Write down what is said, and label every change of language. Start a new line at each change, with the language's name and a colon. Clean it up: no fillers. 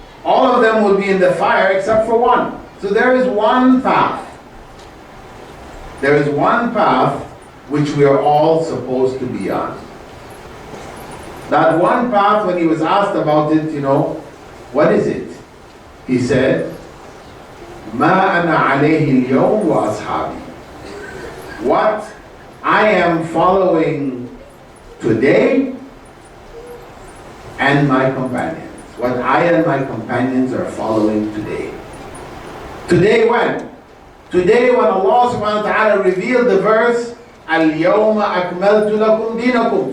English: All of them will be in the fire except for one. So there is one path. There is one path which we are all supposed to be on. That one path, when he was asked about it, what is it? He said,
Arabic: مَا أَنَا عَلَيْهِ الْيَوْمُ وَأَصْحَابِي.
English: What I am following today and my companions. What I and my companions are following today. Today when? Today when Allah subhanahu wa ta'ala revealed the verse,
Arabic: الْيَوْمَ أَكْمَلْتُ لَكُمْ دِينَكُمْ.